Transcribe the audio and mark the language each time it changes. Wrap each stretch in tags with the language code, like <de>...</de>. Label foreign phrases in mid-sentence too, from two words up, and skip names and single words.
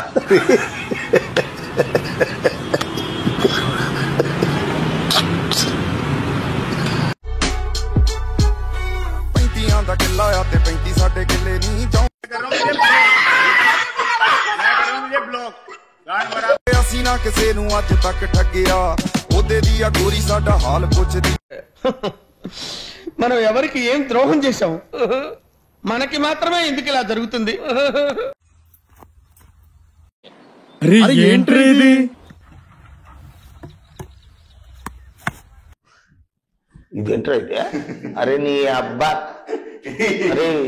<pa>ਦਾ ਕਿੱਲਾ ਆ ਤੇ 35 ਸਾਡੇ ਕਿੱਲੇ ਨਹੀਂ ਅਸੀਂ ਨਾ ਕਿਸੇ ਨੂੰ ਅੱਜ ਤੱਕ ਠੱਗਿਆ ਉਹਦੇ ਦੀ ਆ ਗੋਰੀ ਸਾਡਾ ਹਾਲ ਪੁੱਛਦੀ</pa> <te>మనం ఎవరికి ఏం ద్రోహం చేశాం మనకి మాత్రమే ఎందుకు ఇలా జరుగుతుంది ఏంట్రీ ఇది ఇదేంట్రా అయితే అరే నీ అబ్బా అరే</te>